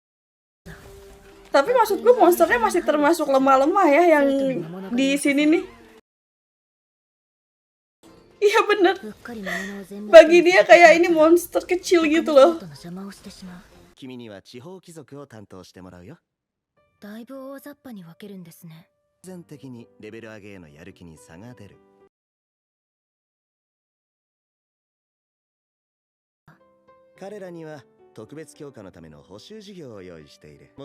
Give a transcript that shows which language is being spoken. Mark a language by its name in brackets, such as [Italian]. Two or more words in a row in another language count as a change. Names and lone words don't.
[Indonesian] Tapi maksud gue monsternya masih termasuk lemah-lemah ya yang di sini nih. Iya bener. [Japanese] うっかり魔物を全滅 [Indonesian] Bagi dia kayak ini monster kecil [Japanese] 他 [Indonesian] gitu [Japanese] の [Indonesian] loh. [Japanese] 生徒の邪魔をしてしまう。君には地方貴族を担当してもらうよ。だいぶ大雑把に分けるんですね。全的にレベル上げへのやる気に差が出る。彼らには特別強化のための補習授業を用意している。